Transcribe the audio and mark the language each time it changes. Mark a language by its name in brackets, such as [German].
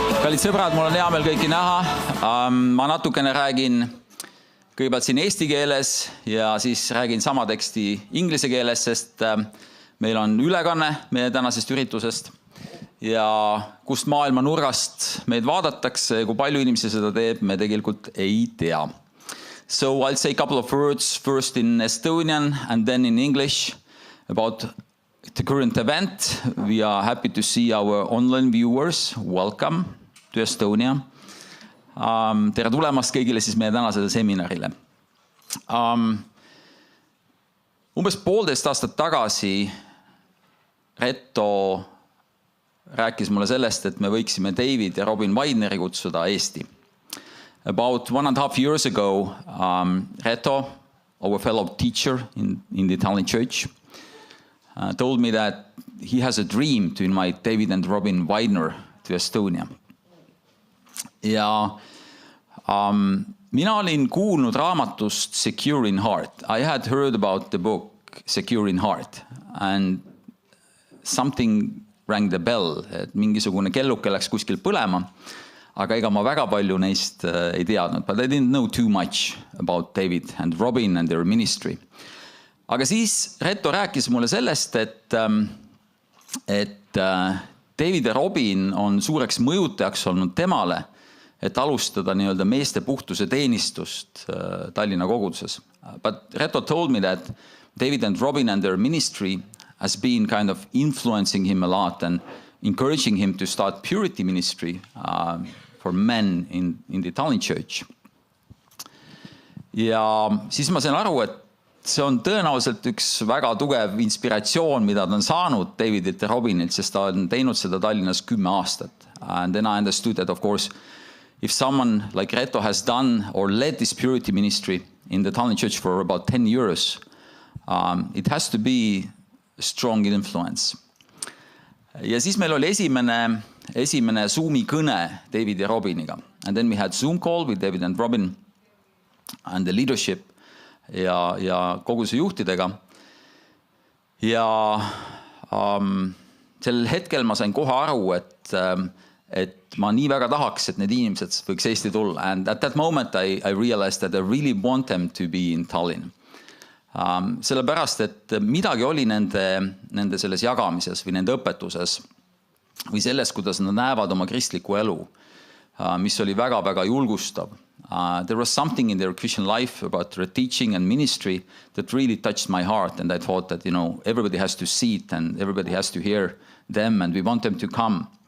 [Estonian] Kallid sõbrad, mul on hea meel kõiki näha. Ma natukene räägin kõigepealt siin eesti keeles ja siis räägin sama teksti inglise keeles, sest meil on ülekanne meie tänasest üritusest ja kust maailma nurgast meid vaadatakse, kui palju inimesi seda teeb, me tegelikult ei tea. [English] So I'll say a couple of words first in Estonian and then in English about the current event. We are happy to see our online viewers. Welcome to Estonia. [Estonian] Tere tulemast kõigile siis meie tänasele seminarile. Umbes 1,5 aastat tagasi Reto rääkis mulle sellest, et me võiksime David ja Robin Wideneri kutsuda Eesti. [English] About 1.5 years ago, Reto, our fellow teacher in the Italian church, told me that he has a dream to invite David and Robin Widener to Estonia. [Estonian] Ja mina olin kuulnud raamatust Secure in Heart. [English] I had heard about the book Secure in Heart and something rang the bell, [Estonian] et mingisugune kelluke läks kuskil põlema, aga ega ma väga palju neist ei teadnud. [English] But I didn't know too much about David and Robin and their ministry. [Estonian] Aga siis Reto rääkis mulle sellest, et David ja Robin on suureks mõjutajaks olnud temale, et alustada nii-öelda meeste puhtuse teenistust Tallinna koguduses. [English] But Reto told me that David and Robin and their ministry has been kind of influencing him a lot and encouraging him to start purity ministry for men in the Italian church. [Estonian] Ja siis ma sain aru, et see on tõenäoliselt üks väga tugev inspiratsioon, mida ta on saanud Davidit ja Robinilt, sest ta on teinud seda Tallinnas 10 aastat. [English] And then I understood that, of course, if someone like Reto has done or led this purity ministry in the Tallinn church for about 10 years, it has to be a strong influence. [Estonian] Ja siis meil oli esimene Zoomi kõne David ja Robiniga. [English] And then we had Zoom call with David and Robin and the leadership [Estonian] ja koguduse juhtidega. Ja sel hetkel ma sain kohe aru, et ma nii väga tahaks, et need inimesed võiks Eesti tulla. [English] And at that moment I realized that I really want them to be in Tallinn. [Estonian] Sellepärast, et midagi oli nende selles jagamises või nende õpetuses või selles, kuidas nad näevad oma kristlikku elu, mis oli väga-väga julgustav. [English] There was something in their Christian life about their teaching and ministry that really touched my heart, and I thought that, everybody has to see it and everybody has to hear them and we want them to come.